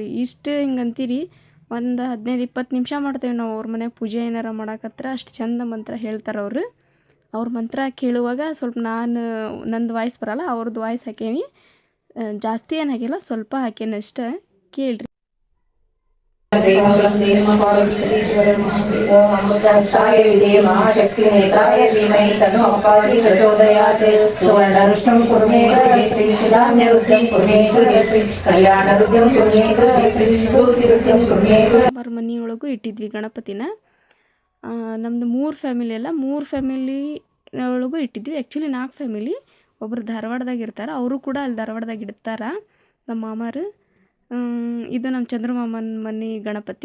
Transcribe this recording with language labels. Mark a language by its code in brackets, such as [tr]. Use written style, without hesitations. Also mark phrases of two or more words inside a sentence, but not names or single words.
[kn] ಇಷ್ಟು ಹಿಂಗಂತೀರಿ, ಒಂದು 15-20 ನಿಮಿಷ ಮಾಡ್ತೇವೆ ನಾವು ಅವ್ರ ಮನೆಯಾಗ ಪೂಜೆ ಏನಾರ ಮಾಡಕತ್ರ. ಅಷ್ಟು ಚಂದ ಮಂತ್ರ ಹೇಳ್ತಾರೆ ಅವರು. ಅವ್ರ ಮಂತ್ರ ಕೇಳುವಾಗ ಸ್ವಲ್ಪ ನಂದು ವಾಯ್ಸ್ ಬರಲ್ಲ, ಅವ್ರದ್ದು ವಾಯ್ಸ್ ಹಾಕೇನಿ. ಜಾಸ್ತಿ ಏನು ಹಾಕಿಲ್ಲ, ಸ್ವಲ್ಪ ಹಾಕೇನಿ ಅಷ್ಟೇ. ಕೇಳ್ರಿ. [sa] अमृतहस्ताय विद्महे महाशक्तिनेत्राय धीमहि तन्नो प्रचोदयात् सुवर्णरुष्टं कुर्मे श्रीधान्यरुद्रं कुर्मे श्री कल्याणरुद्रं कुर्मे श्री ज्योतिरुद्रं कुर्मे. [kn] ಮನೆಯೊಳಗೂ ಇಟ್ಟಿದ್ವಿ ಗಣಪತಿನ. ನಮ್ಮದು 3 ಫ್ಯಾಮಿಲಿ ಅಲ್ಲ, 3 ಫ್ಯಾಮಿಲಿ ಒಳಗೂ ಇಟ್ಟಿದ್ವಿ. ಆ್ಯಕ್ಚುಲಿ 4 ಫ್ಯಾಮಿಲಿ. ಒಬ್ಬರು ಧಾರವಾಡದಾಗ ಇರ್ತಾರೆ, ಅವರು ಕೂಡ ಅಲ್ಲಿ ಧಾರವಾಡದಾಗ ಇಡ್ತಾರೆ ನಮ್ಮ ಮಾಮಾರು. ಇದು ನಮ್ಮ ಚಂದ್ರಮಾಮನ ಮನೆ ಗಣಪತಿ.